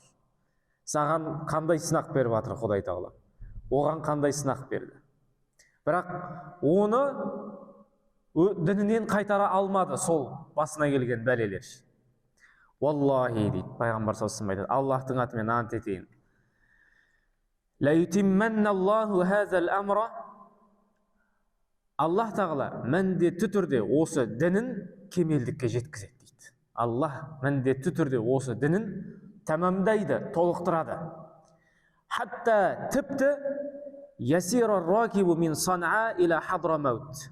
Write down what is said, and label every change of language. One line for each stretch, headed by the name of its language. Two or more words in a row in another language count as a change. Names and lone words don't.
Kazakh: Саған қандай сынақ беріп жатыр Құдай тағала? Оған қандай сынақ берді? Бірақ оны дінінен қайтара алмады сол басына келген бәлелер. Валлахи дейді пайғамбар
Arabic: صلى الله عليه وسلم,
Kazakh: Аллахтың атымен ант етейін.
Arabic: ليتمن الله هذا الأمر.
Kazakh: Аллах тағала міндетті түрде осы дінін кемелдікке жеткізеді дейді. Аллах міндетті түрде осы дінін тәмамдайды, толықтырады.
Arabic: Хатта тіпті يسير الراكب من صنعاء إلى حضرموت.